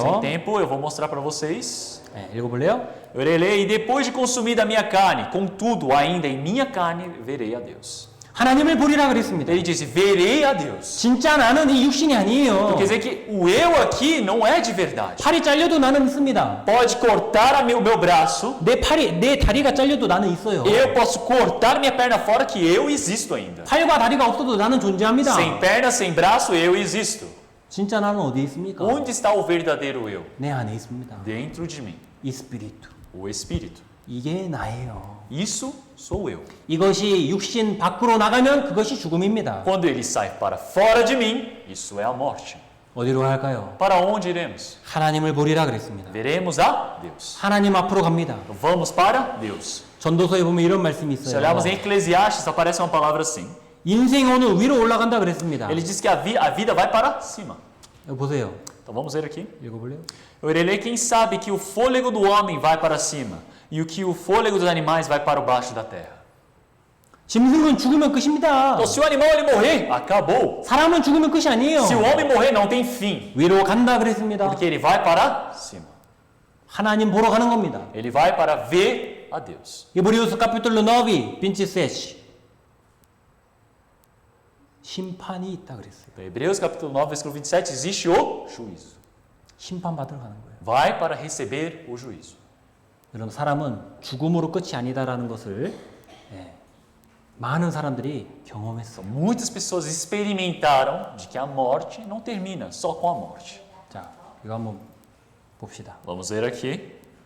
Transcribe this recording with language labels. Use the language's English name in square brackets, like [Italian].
[Portuguese] Sem tempo, eu vou mostrar para vocês. [Korean] 네, 읽어볼래요? [Portuguese] Eu irei ler, e depois de consumida a minha carne, contudo, ainda em minha carne verei a Deus. [Korean] 하나님을 보리라 그랬습니다. [Portuguese] Ele disse, verei a Deus. [Korean] 진짜 나는 이 육신이 아니에요. [Portuguese] Quer dizer que o eu aqui não é de verdade. [Korean] 팔이 잘려도 나는 있습니다. [Portuguese] Pode cortar o meu braço, [Korean] 내 다리가 잘려도 나는 있어요. [Portuguese] eu posso cortar minha perna fora que eu existo ainda. [Korean] 팔과 다리가 없어도 나는 존재합니다. [Portuguese] Sem perna, sem braço, eu existo. [Korean] 진짜 나는 어디에 있습니까? [Portuguese] Onde está o verdadeiro eu? [Korean] 내 안에 있습니다. [Portuguese] Dentro de mim. [Korean] 이 스피리트. [Portuguese] O Espírito. [Korean] 이게 나예요. [Portuguese] Isso sou eu. [Korean] 이것이 육신 밖으로 나가면 그것이 죽음입니다. [Portuguese] Quando ele sai para fora de mim, isso é a morte. [Korean] 어디로 갈까요? [Portuguese] Para onde iremos? [Korean] 하나님을 보리라 그랬습니다. [Portuguese] Veremos a Deus. [Korean] 하나님 앞으로 갑니다. [Portuguese] Vamos para Deus. [Korean] 전도서에 보면 이런 말씀이 [Portuguese] Se [Korean] 있어요. [Portuguese] olharmos em Eclesiastes, aparece uma palavra assim. [Korean] 인생 오늘 위로 올라간다 그랬습니다. [Portuguese] Ele diz que a vida vai para cima. [Korean] 여기 보세요. [Portuguese] Então vamos ler aqui. [Korean] 읽어볼래요? [Portuguese] Eu irei ler: quem sabe que o fôlego do homem vai para cima e o que o fôlego dos animais vai para o baixo da terra. [Korean] 짐승은 죽으면 끝입니다. [Portuguese] Então, se o animal ele morrer, acabou. [Korean] 사람은 죽으면 끝이 아니에요. [Portuguese] Se o homem morrer, não tem fim, [Korean] 위로 간다 그랬습니다. [Portuguese] porque ele vai para cima. [Korean] 하나님 보러 가는 겁니다. [Portuguese] Ele vai para ver a Deus. Hebreus capítulo 9, 27. [Korean] 심판이 있다 그랬어요. [Portuguese] Então, Hebreus capítulo 9, versículo 27, existe o juízo. [Korean] 심판 받으러 가는 거예요. [Portuguese] Vai para receber o juízo. [Korean] 여러분 사람은 죽음으로 끝이 아니다라는 것을 많은 사람들이 경험했어. [Portuguese] Muitas pessoas experimentaram de que a morte não termina só com a morte. [Korean] 자, 이거 한번 봅시다. [Portuguese] Vamos ver aqui.